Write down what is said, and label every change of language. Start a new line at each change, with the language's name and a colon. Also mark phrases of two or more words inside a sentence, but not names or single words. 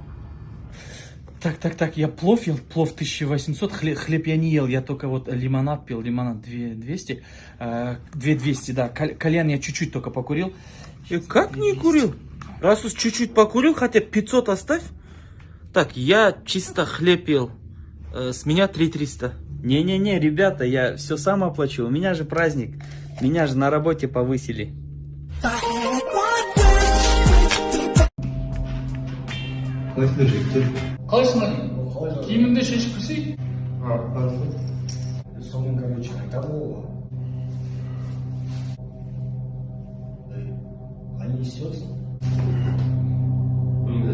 Russian: Так, я плов ел, плов 1800, хлеб я не ел, я только вот лимонад пил, лимонад 200, 2200, да, кальян я чуть-чуть только покурил. И как не курил? Раз уж чуть-чуть покурил, хотя 500 оставь. Так, я чисто хлеб ел, с меня 3300. Не-не-не, ребята, я все сам оплачу. У меня же праздник. Меня же на работе повысили.
Kazakh: қалайсың али киіміңді шешіп кірсей Соның, короче, айтады ғой. Қане не істеп отырсың?